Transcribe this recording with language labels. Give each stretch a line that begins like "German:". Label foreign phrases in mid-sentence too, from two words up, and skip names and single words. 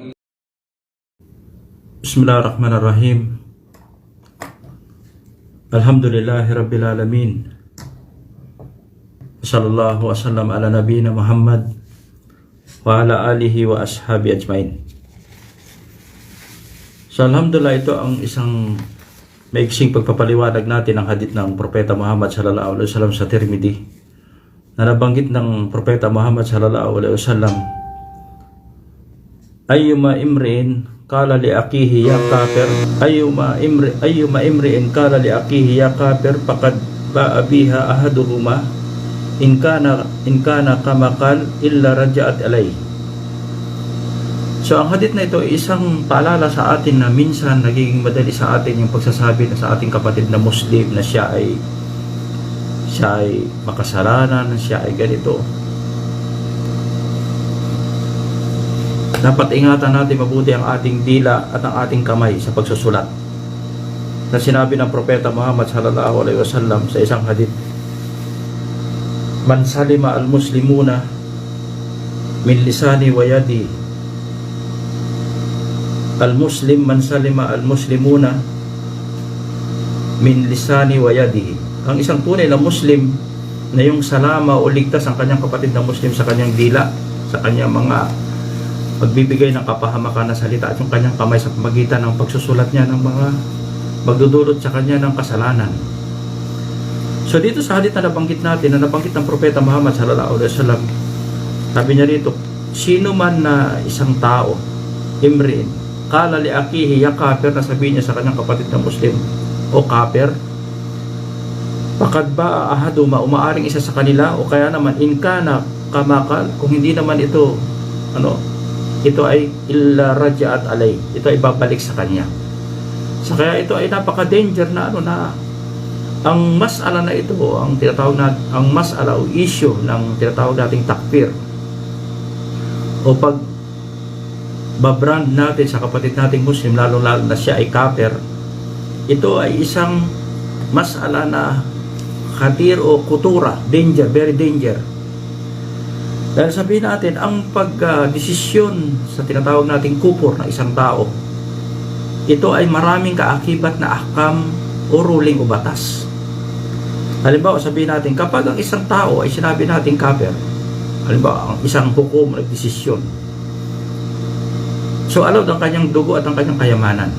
Arabic: بسم الله الرحمن الرحيم. الحمد لله رب العالمين. صلى الله وسلم على نبينا محمد وعلى آله وأصحابه أجمعين.
Filipino: So alhamdulillah, ito ang isang maiksing pagpapaliwanag natin ng hadith ng Propeta Muhammad
Arabic: صلى الله عليه وسلم
Filipino: sa Tirmidhi, na nabanggit ng Propeta Muhammad
Arabic: صلى الله عليه وسلم، أيما امرئ قال لأخيه يا كافر، أيما امرئ قال لأخيه يا كافر فقد باء بها أحدهما إن كان كما قال إلا رجعت عليه.
Filipino: So ang hadith na ito ay isang paalala sa atin na minsan nagiging madali sa atin yung pagsasabi na sa ating kapatid na Muslim na siya ay makasalanan, siya ay ganito. Dapat ingatan natin mabuti ang ating dila at ang ating kamay sa pagsusulat. Na sinabi ng Propeta Muhammad
Arabic: صلى الله عليه وسلم
Filipino: sa isang hadith,
Arabic: من سلم المسلمون من لساني ويدي. المسلم من سلم المسلمون من لسانه ويده.
Filipino: Ang isang tunay na Muslim na yung salama o ligtas ang kanyang kapatid na Muslim sa kanyang dila, sa kanyang mga magbibigay ng kapahamakan na salita, at yung kanyang kamay sa pamagitan ng pagsusulat niya ng mga magdudulot sa kanya ng kasalanan. So dito sa hadith na nabanggit natin, na nabanggit ng Propeta Muhammad
Arabic: صلى الله عليه وسلم,
Filipino: sabi niya rito, sino man na isang tao,
Arabic: امرئ قال لأخيه يا كافر,
Filipino: na sabihin niya sa kanyang kapatid na Muslim, o
Arabic: كافر، فقد باء أحدهما,
Filipino: umaaring isa sa kanila, o kaya naman
Arabic: إن كان كما قال,
Filipino: kung hindi naman ito ito ay
Arabic: إلا رجعت علي,
Filipino: ito ay babalik sa kanya. So kaya ito ay napaka-danger na ang mas'ala na ito, ang tinatawag na ang mas'ala o issue ng tinatawag nating takfir, o pag babrand natin sa kapatid nating Muslim, lalo na siya ay kafir. Ito ay isang mas'ala na khatir o kutura,
English: danger, very danger.
Filipino: Dahil sabihin natin, ang pagdesisyon sa tinatawag nating kufur ng isang tao, ito ay maraming kaakibat na ahkam o ruling o batas. Halimbawa, sabihin natin, kapag ang isang tao ay sinabi natin kafir, halimbawa, ang isang hukom nagdesisyon, so allowed ang kanyang dugo at ang kanyang kayamanan.